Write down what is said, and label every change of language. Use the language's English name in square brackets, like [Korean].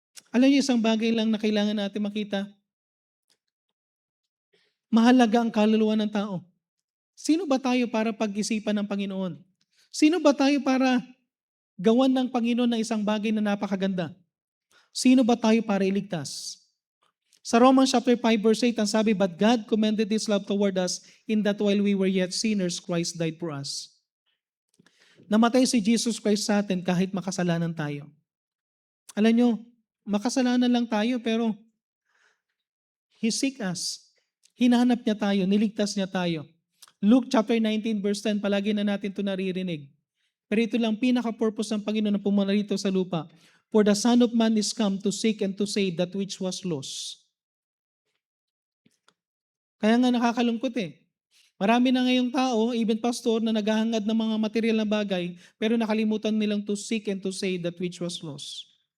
[Filipino] Alam niyo isang bagay lang na kailangan natin makita. Mahalaga ang kaluluwa ng tao. Sino ba tayo para pag-isipan ng Panginoon? Sino ba tayo para gawan ng Panginoon na isang bagay na napakaganda? Sino ba tayo para iligtas? Sa Romans chapter 5 verse 8, ang sabi, [English] "But God commended His love toward us in that while we were yet sinners, Christ died for us." [Filipino] Namatay si Jesus Christ sa atin kahit makasalanan tayo. Alam nyo, makasalanan lang tayo pero [English] He seek us. [Filipino] Hinahanap niya tayo, niligtas niya tayo. Luke chapter 19 verse 10, palagi na natin ito naririnig. Pero ito lang pinaka-purpose ng Panginoon na pumunta rito sa lupa. [English] For the Son of Man is come to seek and to save that which was lost. [Filipino] Kaya nga nakakalungkot eh. Marami na ngayong tao, even pastor, na naghahangad ng mga material na bagay, pero nakalimutan nilang [English] to seek and to save that which was lost.